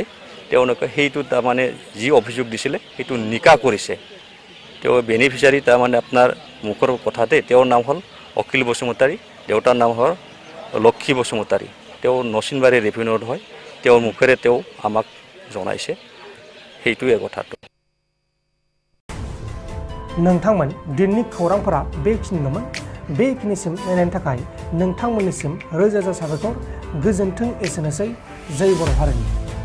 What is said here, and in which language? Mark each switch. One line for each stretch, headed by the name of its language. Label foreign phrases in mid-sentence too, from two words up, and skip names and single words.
Assamese: তেওঁলোকে সেইটো তাৰমানে যি অভিযোগ দিছিলে সেইটো নিকা কৰিছে। তেওঁ বেনিফিচিয়াৰী তাৰমানে আপোনাৰ মুখৰ কথাতে তেওঁৰ নাম হ'ল অখিল বসুমতাৰী, দেউতাৰ নাম হ'ল লক্ষী বসুমতাৰী। তেওঁ নচিনবাৰী ৰেভিনিউত হয়। তেওঁৰ মুখেৰে তেওঁ আমাক জনাইছে। সেইটোৱে কথাটো।
Bodo: नोंथांमोन दिननि खौरांफोरा बेखिनिल'मोन। बेखिनिसिम नायनायनि थाखाय नोंथांमोननिसिम रोजा रोजा साबायखर। गोजोन्थों। एसेनोसै। जय बर' हारिनि।